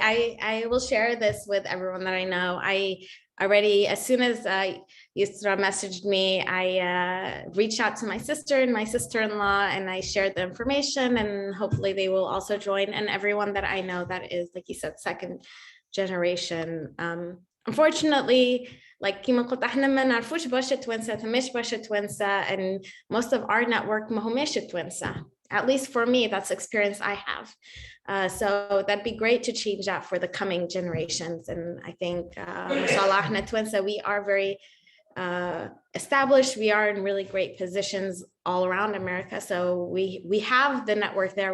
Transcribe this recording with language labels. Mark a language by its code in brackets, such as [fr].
[en] I will share this with everyone that I know. I already, as soon as Yusra messaged me, I reached out to my sister and my sister-in-law, and I shared the information, and hopefully they will also join. And everyone that I know that is, like you said, second generation. Unfortunately, like [ar] كيما قلت احنا ما نعرفوش برشا توانسة ثماش برشا توانسة, [en] and most of our network [ar] ما هماش توانسة. [en] At least for me, that's the experience I have. So that'd be great to change that for the coming generations. And I think, mashallah, [ar] احنا توانسة, [en] we are very established. We are in really great positions all around America. So we have the network there.